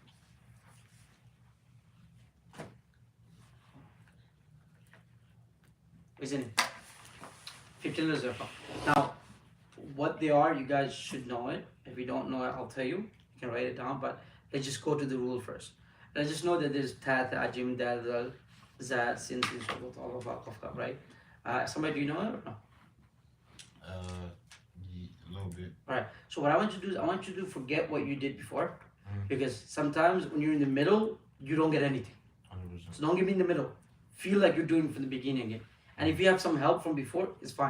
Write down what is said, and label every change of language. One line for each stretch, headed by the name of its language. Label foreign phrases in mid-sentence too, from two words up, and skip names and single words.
English: Isn't it? 15 letters of ikhfa. Now, what they are, you guys should know it. If you don't know it, I'll tell you. You can write it down, but let's just go to the rule first. Let's just know that there's ta, tha, jim, dal, dal, za, sin, sin, shubut, all of that, right? Somebody, do you know it or no? A little bit. Alright, so what I want you to do is I want you to forget what you did before, because sometimes when you're in the middle, you don't get anything. 100%. So don't get me in the middle. Feel like you're doing it from the beginning again. And if you have some help from before, it's fine.